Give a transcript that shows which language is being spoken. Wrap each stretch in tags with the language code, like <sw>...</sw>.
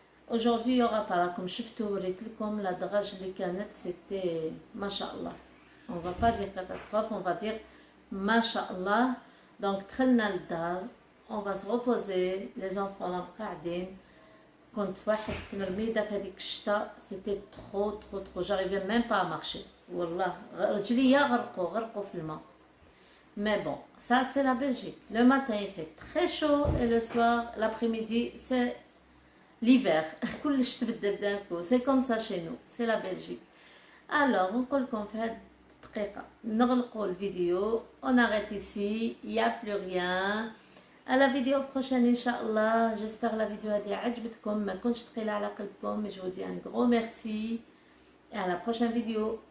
<fr>Aujourd'hui, il y aura pas là, comme</fr> <ar>شفتوا وريت لكم</ar> <fr>la drage</fr> <ar>اللي كانت,</ar> <fr>c'était machallah. On va pas dire catastrophe, on va dire machallah. Donc</fr> <ar>دخلنا للدار,</ar> <fr>on va se reposer, les enfants là قاعدين.</fr> <ar>كنت في واحد التمرميده في هذيك الشتاء,</ar> <fr>c'était trop, j'arrivais même pas à marcher.</fr> <ar>والله رجليا غرقوا في الماء.</ar> <fr>Mais bon, ça c'est la Belgique. Le matin il fait très chaud et le soir, l'après-midi, c'est l'hiver.</fr> <ar>كلش تبدل</ar> <fr>d'un coup. C'est comme ça chez nous. C'est la Belgique.</fr> <ar>Alors, نقول لكم في هذه الدقيقة نغلقوا الفيديو.</ar> <fr>On arrête ici. Il n'y a plus rien. À la vidéo prochaine, Inch'Allah. J'espère la vidéo</fr> <ar>هذه عجبتكم. ما كنتش ثقيلة على قلبكم.</ar> <fr>Mais je vous dis un gros merci. Et à la prochaine vidéo.</fr>